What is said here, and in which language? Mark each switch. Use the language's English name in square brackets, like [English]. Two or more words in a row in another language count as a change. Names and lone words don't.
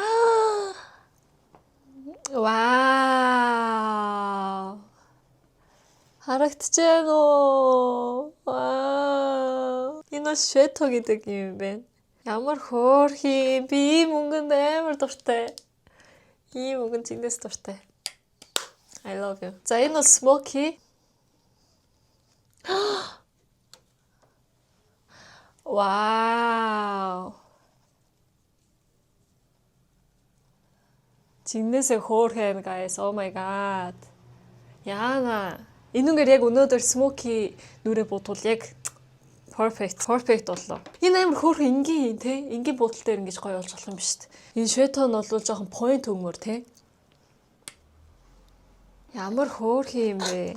[Mongolian] Вау. Харагдчихээн үү? Вау. Энэ shadow гэдэг юм байна. Ямар хөөрхий. Би ийм өнгөнд амар дуртай. Ийм өнгөнд зинээс дуртай. [English] I love you. [Mongolian] За энэ бол smoky. Вау. Зинээсээ хөөрхөн guys. [English] Oh my god. [Mongolian] Яана. Энүүгээр яг өнөөдөр smoky нүрээ бодвол яг perfect боллоо. Энэ амар хөөрхөн энгийн те. Энгийн буудлын дээр ингэж гоё болж болох юм биш үү? Энэ shadow нь бол жоохон point өгмөр те. Ямар хөөрхөн юм бэ?